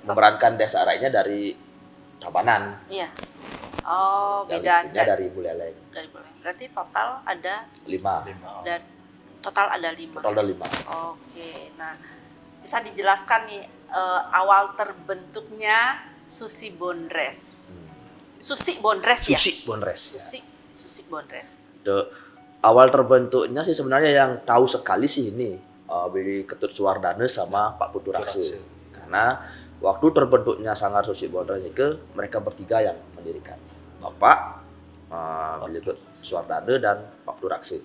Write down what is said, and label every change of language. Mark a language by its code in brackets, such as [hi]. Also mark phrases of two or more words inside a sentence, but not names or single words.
[id] memerankan Desa Rainya dari Tabanan. Iya. Oh, beda dari Buleleng. Dari Buleleng. Berarti total ada 5. Dan total ada 5. Total ada 5. Oke. Nah, bisa dijelaskan nih awal terbentuknya Susi Bondres. Susi Bondres ya? Susi Bondres. Susi Bondres. Itu awal terbentuknya sih sebenarnya yang tahu sekali sih ini Billy Ketut Suwardana sama Pak Putu Rakse. Karena waktu terbentuknya Sanggar Susi Bondres itu mereka bertiga yang mendirikan. Bapak Billy Ketut Suwardana dan Pak Putu Rakse.